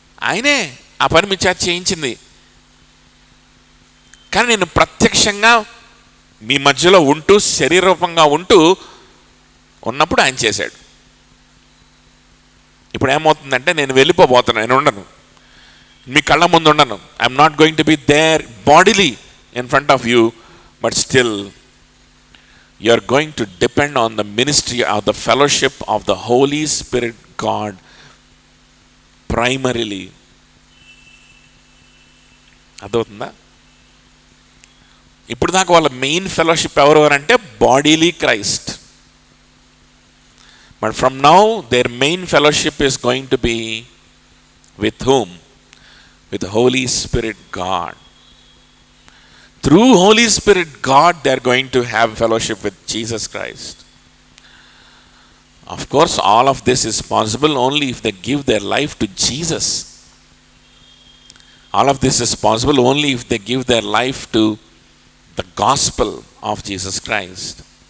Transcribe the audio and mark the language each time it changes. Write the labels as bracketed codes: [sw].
[te] ఆయనే ఆ పని మీ చేత చేయించింది. కానీ నేను ప్రత్యక్షంగా మీ మధ్యలో ఉంటూ, శరీరరూపంగా ఉంటూ ఉన్నప్పుడు ఆయన చేశాడు. ఇప్పుడు ఏమవుతుందంటే, నేను వెళ్ళిపోబోతున్నాను, నేను ఉండను, మీ కళ్ళ ముందు ఉండను. [en] I'm not going to be there bodily in front of you, but still you are going to depend on the ministry of the fellowship of the Holy Spirit God primarily. [te] అర్థమవుతుందా? ఇప్పుడు దాకా వాళ్ళ మెయిన్ ఫెలోషిప్ ఎవరు అంటే bodily Christ. [en] But from now their main fellowship is going to be with whom? With the Holy Spirit God. Through Holy Spirit God, they are going to have fellowship with Jesus Christ. Of course, all of this is possible only if they give their life to Jesus. All of this is possible only if they give their life to the gospel of Jesus Christ.